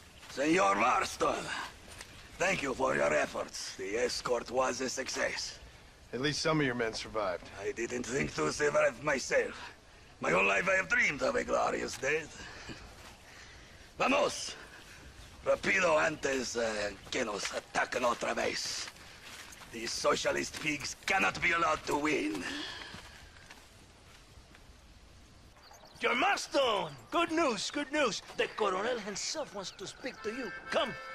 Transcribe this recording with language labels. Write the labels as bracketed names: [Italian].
[English] Senor Marston, thank you for your efforts. The escort was a success. At least some of your men survived. I didn't think to survive myself. My whole life I have dreamed of a glorious death. [Spanish] Vamos! Rapido antes que nos ataquen otra vez. [English] These socialist pigs cannot be allowed to win. John Marston! Good news, good news. The Coronel himself wants to speak to you. Come.